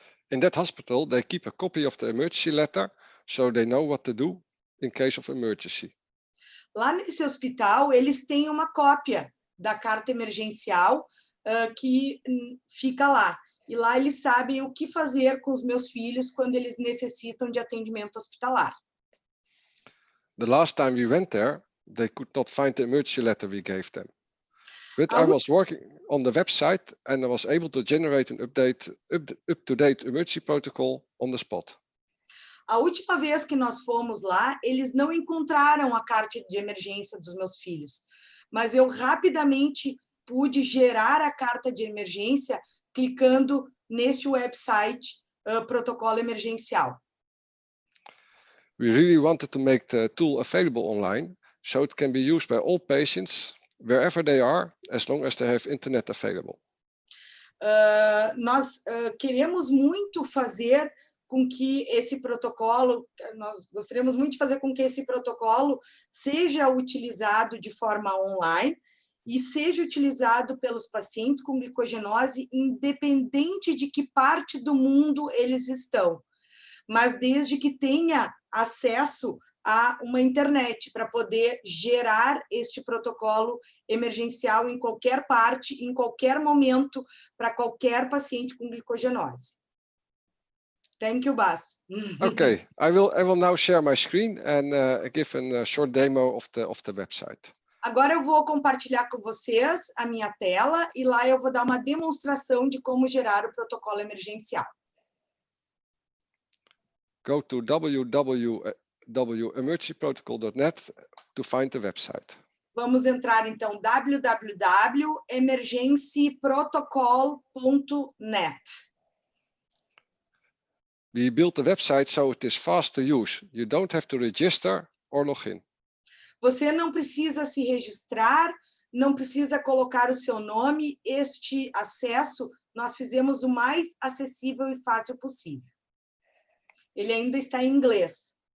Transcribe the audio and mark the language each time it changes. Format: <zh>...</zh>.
<en>In that hospital, they keep a copy of the emergency letter, so they know what to do in case of emergency.</en> <pt>Lá nesse hospital, eles têm uma cópia da carta emergencial que fica lá. E lá eles sabem o que fazer com os meus filhos quando eles necessitam de atendimento hospitalar.</pt> <en>The last time we went there, they could not find the emergency letter we gave them. But I was working on the website and I was able to generate an up-to-date emergency protocol on the spot.</en> <pt>A última vez que nós fomos lá, eles não encontraram a carta de emergência dos meus filhos, mas eu rapidamente pude gerar a carta de emergência clicando neste website protocolo emergencial.</pt> <en>We really wanted to make the tool available online, so it can be used by all patients, wherever they are, as long as they have internet available.</en> <pt>Nós queremos muito fazer com que esse protocolo, nós gostaríamos muito de fazer com que esse protocolo seja utilizado de forma online e seja utilizado pelos pacientes com glicogenose, independente de que parte do mundo eles estão, mas desde que tenha acesso a uma internet para poder gerar este protocolo emergencial em qualquer parte, em qualquer momento, para qualquer paciente com glicogenose.</pt> <en>Thank you, Bas. Okay, I will now share my screen and give a short demo of the website.</en> <pt>Agora eu vou compartilhar com vocês a minha tela e lá eu vou dar uma demonstração de como gerar o protocolo emergencial.</pt> <en>Go to www.emergencyprotocol.net to find the website.</en> <pt>Vamos entrar então www.emergencyprotocol.net.</pt> <en>We built the website so it is fast to use. You don't have to register or log in.</en> <pt>Você não precisa se registrar, não precisa colocar o seu nome. Este acesso nós fizemos o mais acessível e fácil possível. Ele ainda está em inglês.</pt>